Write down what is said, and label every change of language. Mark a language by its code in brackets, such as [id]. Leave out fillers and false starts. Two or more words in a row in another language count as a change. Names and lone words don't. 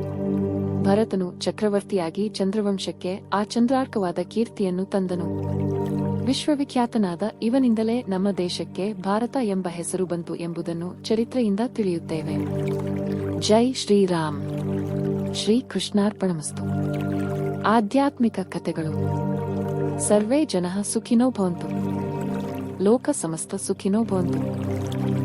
[kn] ಭರತನು ಚಕ್ರವರ್ತಿಯಾಗಿ ಚಂದ್ರವಂಶಕ್ಕೆ ಆ ಚಂದ್ರಾರ್ಕವಾದ ಕೀರ್ತಿಯನ್ನು ತಂದನು. ವಿಶ್ವವಿಖ್ಯಾತನಾದ ಇವನಿಂದಲೇ ನಮ್ಮ ದೇಶಕ್ಕೆ ಭಾರತ ಎಂಬ ಹೆಸರು ಬಂತು ಎಂಬುದನ್ನು ಚರಿತ್ರೆಯಿಂದ ತಿಳಿಯುತ್ತೇವೆ. [sa] ಜೈ ಶ್ರೀರಾಮ್. ಶ್ರೀ ಕೃಷ್ಣಾರ್ಪಣಮಸ್ತು. [kn] ಆಧ್ಯಾತ್ಮಿಕ ಕಥೆಗಳು. [sa] ಸರ್ವೇ ಜನಃ ಸುಖಿನೋ ಭವಂತು. ಲೋಕ ಸಮಸ್ತ ಸುಖಿನೋ ಭವಂತು.